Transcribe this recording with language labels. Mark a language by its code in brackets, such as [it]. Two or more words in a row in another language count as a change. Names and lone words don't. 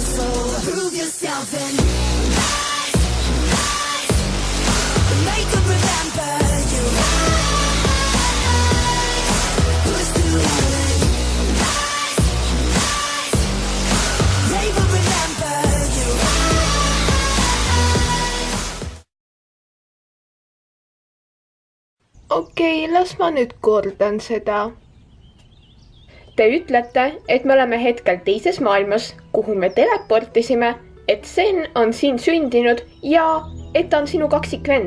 [en] So prove yourself and make them remember you. Push through heaven. They will remember you. [et] Okei, las ma nüüd kordan seda. Te ütlete, et me oleme hetkel teises maailmas, kuhu me teleportisime, et Sen on siin sündinud ja et ta on sinu kaksikvend.